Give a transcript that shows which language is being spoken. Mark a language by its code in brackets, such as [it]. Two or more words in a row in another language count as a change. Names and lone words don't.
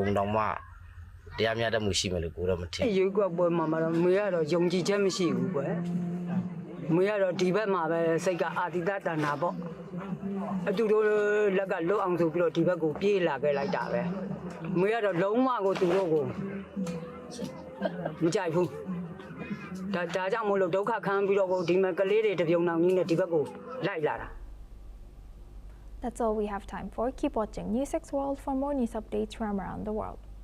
[my] တောင်မှ တရားမျှတမှုရှိမယ်လို့ကိုတော့မထင်ဘူး။ရေကွက်ပွဲမှာတော့မေကတော့ယုံကြည်ချက်မရှိဘူးကွယ်။မေကတော့ဒီဘက်မှာပဲစိတ်ကအာတိတတဏပေါ့။အတူတူလက်ကလွတ်အောင်ဆိုပြီးတော့ဒီဘက်ကိုပြေးလာခဲ့လိုက်တာပဲ။မေကတော့လုံးဝကိုသူတို့ကိုမကြိုက်ဘူး။ဒါကြောင့်မို့လို့ဒုက္ခခံပြီးတော့ဒီမှာကလေးတွေတပြုံနောင်ကြီးနဲ့ဒီဘက်ကိုလိုက်လာတာ [en] That's all we have time for. Keep watching NewsX World for more news updates from around the world.